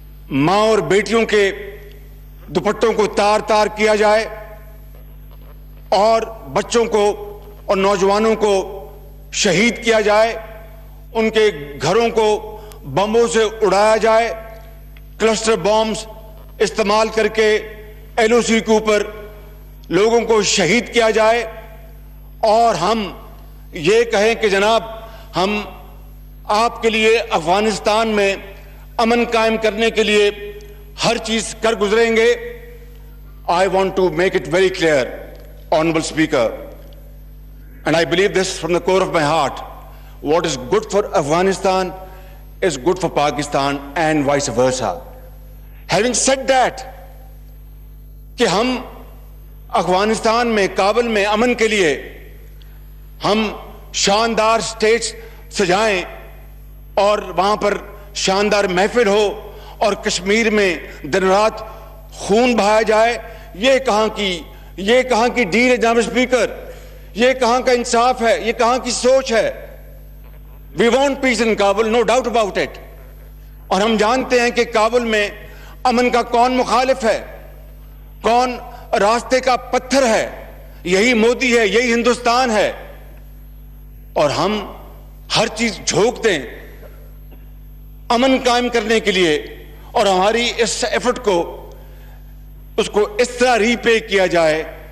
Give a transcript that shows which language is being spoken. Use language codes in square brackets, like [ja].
[ur] ماں اور بیٹیوں کے دوپٹوں کو تار تار کیا جائے, اور بچوں کو اور نوجوانوں کو شہید کیا جائے, ان کے گھروں کو بموں سے اڑایا جائے, کلسٹر بامز استعمال کر کے ایل او سی کے اوپر لوگوں کو شہید کیا جائے, اور ہم یہ کہیں کہ جناب ہم آپ کے لیے افغانستان میں امن قائم کرنے کے لیے ہر چیز کر گزریں گے. [en] I want to make it very clear, Honorable Speaker, and I believe this from the core of my heart, what is good for Afghanistan is good for Pakistan and vice versa. Having said that, [ur] کہ ہم افغانستان میں کابل میں امن کے لیے ہم شاندار stage سجائیں اور وہاں پر شاندار محفل ہو اور کشمیر میں دن رات خون بہایا جائے, یہ کہاں کی ڈیل ہے جناب اسپیکر, یہ کہاں کا انصاف ہے, یہ کہاں کی سوچ ہے. [en] We want peace in Kabul, no doubt about it. [ur] اور ہم جانتے ہیں کہ کابل میں امن کا کون مخالف ہے, کون راستے کا پتھر ہے, یہی مودی ہے, یہی ہندوستان ہے. اور ہم ہر چیز جھونک دیں امن قائم کرنے کے لیے, اور ہماری اس ایفرٹ کو اس کو اس طرح ری پے کیا جائے.